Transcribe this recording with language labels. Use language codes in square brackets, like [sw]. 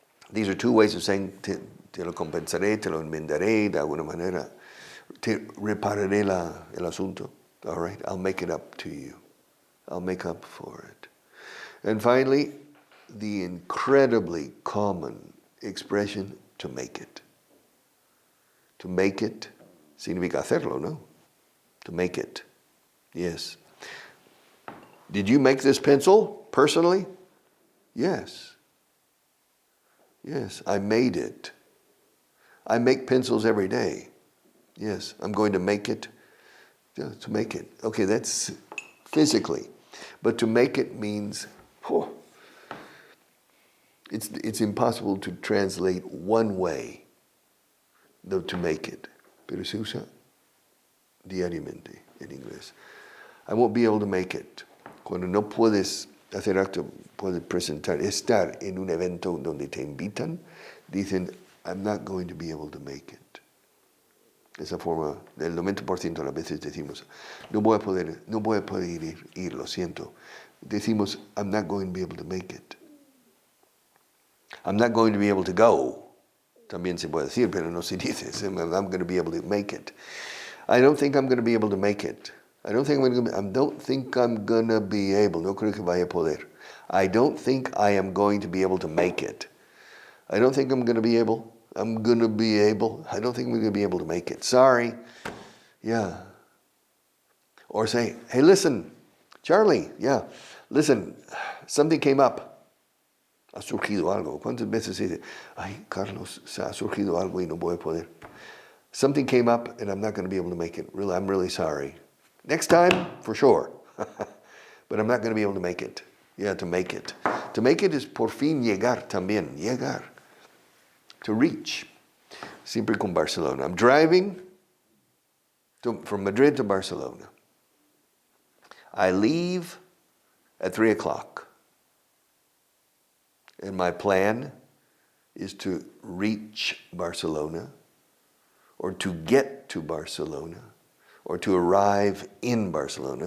[en] These are two ways of saying [es] te lo compensaré, te lo enmendaré de alguna manera. Te repararé el asunto. [en] All right, I'll make it up to you. I'll make up for it. And finally, the incredibly common expression, to make it. To make it [es] significa hacerlo, ¿no? [en] To make it. Yes. Did you make this pencil personally? Yes. Yes, I made it. I make pencils every day. Yes, I'm going to make it. Yeah, to make it. Okay, that's physically. But to make it means, it's impossible to translate one way, though, to make it. [es] Pero se usa diariamente en inglés. [en] I won't be able to make it. [es] Cuando no puedes hacer acto, puedes estar en un evento donde te invitan, dicen, [en] I'm not going to be able to make it. [es] Esa forma, del 90% de las veces decimos, no voy a poder ir, lo siento. Decimos, [en] I'm not going to be able to make it. I'm not going to be able to go. [es] También se puede decir, pero no se dice. [en] I'm going to be able to make it. I don't think I'm going to be able to make it. I don't think I'm going to be able. [es] No creo que vaya a poder. [en] I don't think I am going to be able to make it. I don't think I'm going to be able. I don't think we're going to be able to make it. Sorry. Yeah. Or say, hey, listen, Charlie, yeah, listen, something came up. [es] Ha surgido algo. ¿Cuántas veces se dice, ay, Carlos, se ha surgido algo y no voy a poder? [en] Something came up and I'm not going to be able to make it. Really, I'm really sorry. Next time, for sure. But I'm not going to be able to make it. Yeah, to make it. To make it is [es] por fin llegar también. Llegar. [en] To reach. [es] Siempre con Barcelona. [en] I'm driving from Madrid to Barcelona. I leave at 3 o'clock. And my plan is to reach Barcelona, or to get to Barcelona, or to arrive in Barcelona.